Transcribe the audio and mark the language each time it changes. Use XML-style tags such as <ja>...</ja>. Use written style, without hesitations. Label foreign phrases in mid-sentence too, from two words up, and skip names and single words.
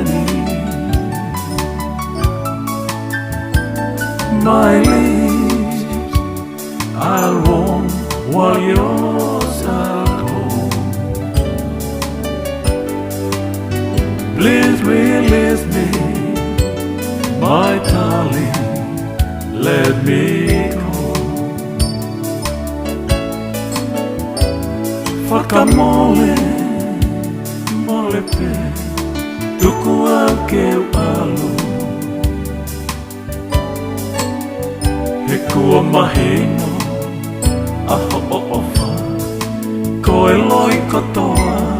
<en>My lips I'll warm while yours are cold. Please release me, my darling, let me go.</en> <to>Whakamole, mole pe, tuku au ke alu. He kua mahino aho o ofa, ko e loi katoa.</to>